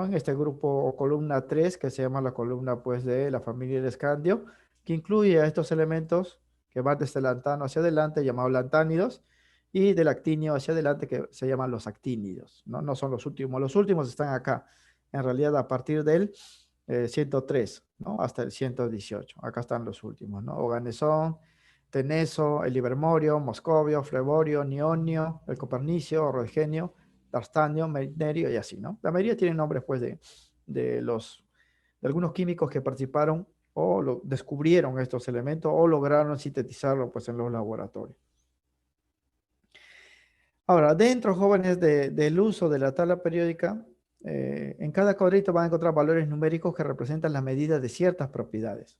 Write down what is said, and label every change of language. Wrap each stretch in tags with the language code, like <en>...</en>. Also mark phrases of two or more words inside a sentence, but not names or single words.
<es>En este grupo o columna 3, que se llama la columna, pues, de la familia de escandio, que incluye a estos elementos que van desde el lantano hacia adelante, llamados lantánidos, y del actinio hacia adelante, que se llaman los actínidos, ¿no? No son los últimos están acá, en realidad a partir del 103, ¿no? Hasta el 118, acá están los últimos, ¿no? Oganesón, Teneso, el Livermorio, Moscovio, Fleborio, Nionio, el Copernicio, Rogenio, Darstanio, Meitnerio y así, ¿no? La mayoría tienen nombres, pues, de los, de algunos químicos que participaron o descubrieron estos elementos o lograron sintetizarlo, pues, en los laboratorios. Ahora, dentro, jóvenes, del uso de la tabla periódica, en cada cuadrito van a encontrar valores numéricos que representan las medidas de ciertas propiedades.</es>